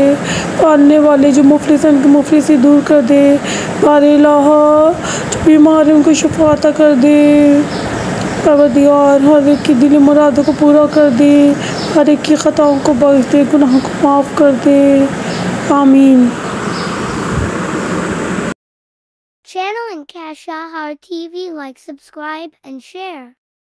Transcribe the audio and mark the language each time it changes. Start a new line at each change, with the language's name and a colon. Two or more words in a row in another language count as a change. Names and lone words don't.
Urdu: پالنے والے جو مفلس ہیں، ان کی مفلسی دور کر دے۔ بار الہ جو بیمار ہیں ان کو شفا عطا کر دے۔ پروردگار ہر ایک کی دلی مرادوں کو پورا کر دے، ہر ایک کی خطاؤں کو بخش دے، گناہوں کو معاف کر دے۔ آمین۔
English: Channel and Kashahar TV, like, subscribe and share.